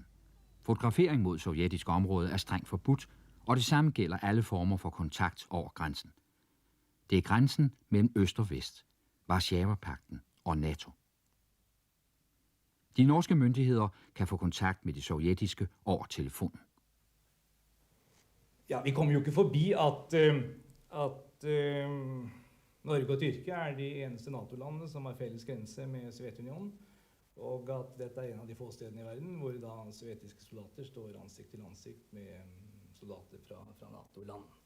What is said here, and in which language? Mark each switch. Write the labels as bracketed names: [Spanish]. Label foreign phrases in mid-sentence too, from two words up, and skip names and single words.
[Danish] Fotografering mod sovjetisk område er strengt forbudt, og det samme gælder alle former for kontakt over grænsen. Det er grænsen mellem øst og vest, Warszawapagten og NATO. De norske myndigheder kan få kontakt med de sovjetiske over telefonen. [Norwegian] Ja, vi kommer jo ikke forbi at Norge og Tyrkia er de eneste NATO-landene som har fælles grense med Sovjetunionen, og at dette er en av de få stedene i verden hvor da sovjetiske soldater står ansigt til ansigt med soldater fra NATO-land.